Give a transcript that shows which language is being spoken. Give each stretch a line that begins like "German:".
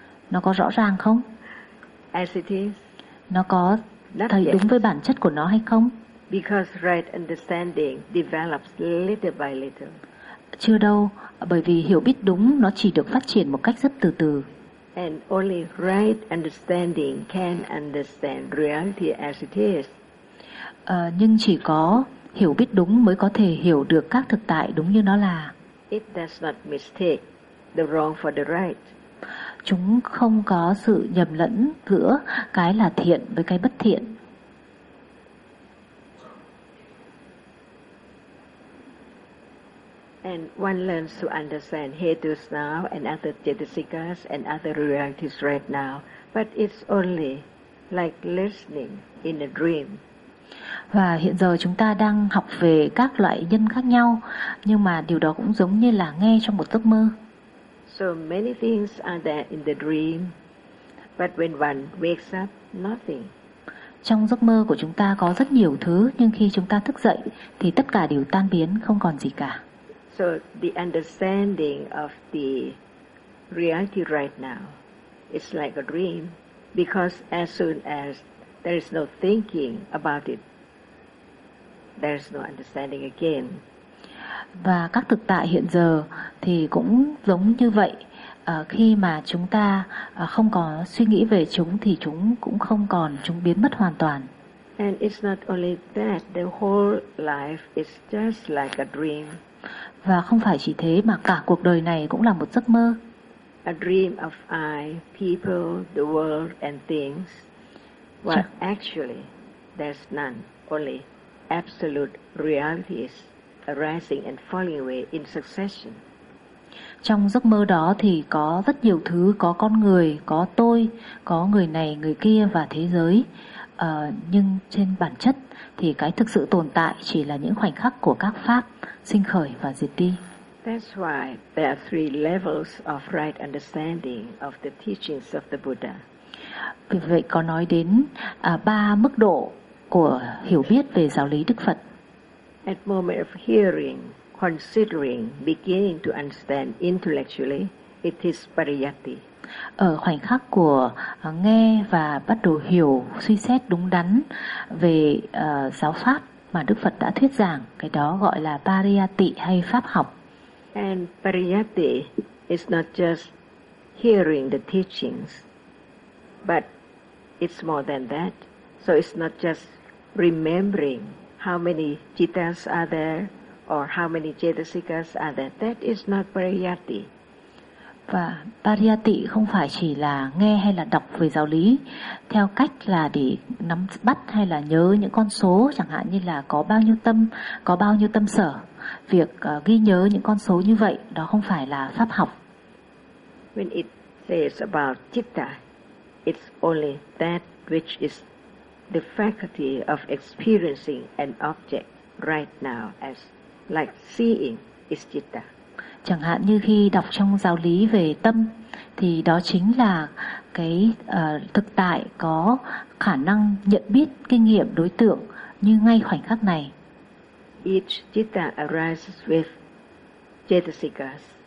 Vietnamese: Nó có rõ ràng không?
English: As it is.
Vietnamese: Nó có thấy đúng với bản chất của nó hay không?
English: Because right understanding develops little by little.
Vietnamese: Chưa đâu, bởi vì hiểu biết đúng nó chỉ được phát triển một cách rất từ từ.
English: And only right understanding can understand reality as it is.
Vietnamese: Nhưng chỉ có hiểu biết đúng mới có thể hiểu được các thực tại đúng như nó là.
English: It does not mistake the wrong for the right.
Vietnamese: chúng không có sự nhầm lẫn giữa cái là thiện với cái bất thiện.
English: And one learns to understand hetus now and other chetasikas and other realities right now, but it's only like listening in a dream.
Vietnamese: Và hiện giờ chúng ta đang học về các loại nhân khác nhau, nhưng mà điều đó cũng giống như là nghe trong một giấc mơ.
English: So many things are there in the dream, but when one wakes up, nothing.
Vietnamese: Trong giấc mơ của chúng ta có rất nhiều thứ, nhưng khi chúng ta thức dậy thì tất cả đều tan biến, không còn gì cả.
English: So the understanding of the reality right now is like a dream, because as soon as there is no thinking about it, there is no understanding again.
Vietnamese: Và các thực tại hiện giờ thì cũng giống như vậy. Khi mà chúng ta không có suy nghĩ về chúng thì chúng cũng không còn, chúng biến mất hoàn toàn.
English: And it's not only that, the whole life is just like a dream.
Vietnamese: Và không phải chỉ thế mà cả cuộc đời này cũng là một giấc mơ.
English: A dream of I, people, the world and things. But actually, there's none, only absolute realities arising and falling away in succession.
Vietnamese: Trong giấc mơ đó thì có rất nhiều thứ, có con người, có tôi, có người này, người kia và thế giới. Nhưng trên bản chất thì cái thực sự tồn tại chỉ là những khoảnh khắc của các pháp sinh khởi và diệt đi.
English: That's why there are three levels of right understanding of the teachings of the Buddha.
Vietnamese: Vì vậy có nói đến ba mức độ của hiểu biết về giáo lý Đức Phật.
English: At moment of hearing, considering, beginning to understand intellectually, it is pariyatti.
Vietnamese: Ở khoảnh khắc của nghe và bắt đầu hiểu, suy xét đúng đắn về giáo pháp mà Đức Phật đã thuyết giảng, cái đó gọi là pariyatti hay pháp học.
English: And pariyatti is not just hearing the teachings, but it's more than that. So it's not just remembering how many cittas are there or how many chetasikas are there. That is not pariyatti.
Vietnamese: Và pariyatti không phải chỉ là nghe hay là đọc về giáo lý theo cách là để nắm bắt hay là nhớ những con số, chẳng hạn như là có bao nhiêu tâm, có bao nhiêu tâm sở. Việc ghi nhớ những con số như vậy, đó không phải là pháp học.
English: When it says about citta, it's only that which is the faculty of experiencing an object right now, as like seeing, is citta.
Vietnamese: Chẳng hạn như khi đọc trong giáo lý về tâm thì đó chính là cái thực tại có khả năng nhận biết kinh nghiệm đối tượng như ngay khoảnh khắc này.
English: Each citta arises with chetasikas.